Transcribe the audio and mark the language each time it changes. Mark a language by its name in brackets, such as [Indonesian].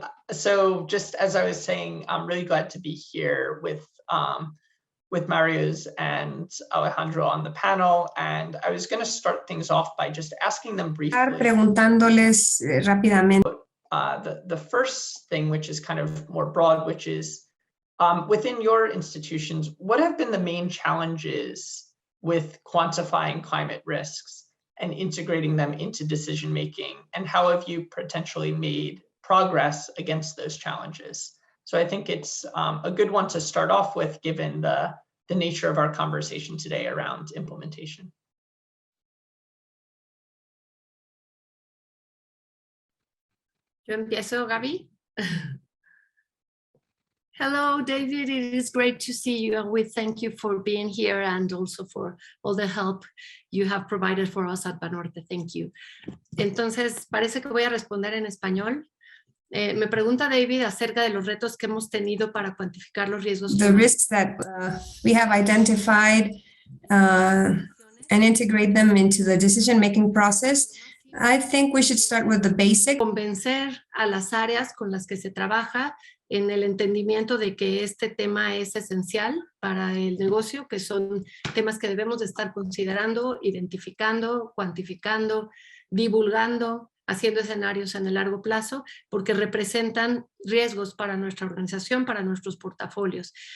[English] So just as I was saying, I'm really glad to be here with Marius and Alejandro on the panel. And I was going to start things off by just asking them briefly. [Spanish] Preguntándoles rápidamente. [English] The first thing, which is kind of more broad, which is within your institutions, what have been the main challenges with quantifying climate risks and integrating them into decision-making? And how have you potentially made progress against those challenges? So I think it's a good one to start off with, given the nature of our conversation today around implementation. [Spanish] Yo empiezo, Gaby. [English] Hello, David. It is great to see you, and we thank you for being here and also for all the help you have provided for us at Banorte. Thank you. [Spanish] Entonces, parece que voy a responder en español. Me pregunta David acerca de los retos que hemos tenido para cuantificar los riesgos. [English] The risks that we have identified and integrate them into the decision-making process. I think we should start with the basic. [Spanish] Convencer a las áreas con las que se trabaja en el entendimiento de que este tema es esencial para el negocio, que son temas que debemos de estar considerando, identificando, cuantificando, divulgando, haciendo escenarios en el largo plazo, porque representan riesgos para nuestra organización, para nuestros portafolios.